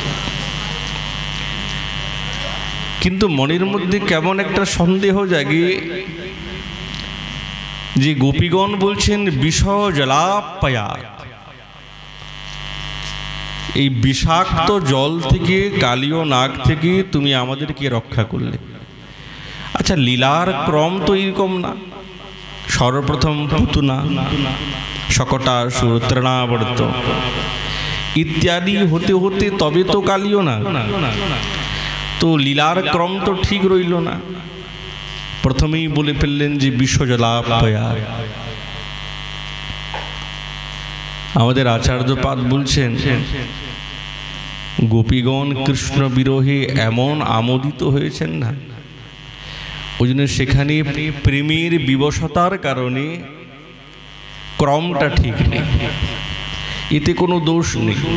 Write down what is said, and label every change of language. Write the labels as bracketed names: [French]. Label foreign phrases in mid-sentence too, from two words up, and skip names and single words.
[Bangla] কিন্তু মনের মধ্যে কেমন একটা সন্দেহ জাগে যে গোপীগণ বলছেন বিষয় জলাপয়াৎ, এই বিষাক্ত জল থেকে, কালীয় নাগ থেকে তুমি আমাদেরকে রক্ষা করলে। আচ্ছা, লীলার ক্রম তো এরকম না, সর্বপ্রথম পুতনা, শকটাসুর, তৃণাবর্ত ইত্যাদি হতে হতে তবে তো কালিয়ো না, তো লীলার ক্রম তো ঠিক রইল না। প্রথমে হি বলে ফেললেন যে বিশ্বজলাপয়া। আমাদের আচার্যপাদ বলছেন গোপীগণ কৃষ্ণ বিরহে এমন আমোদিত হয়েছেন না, ওই জন্য সেখানে প্রেমের বিবশতার কারণে ক্রমটা ঠিক নেই, এতে কোনো দোষ নেই।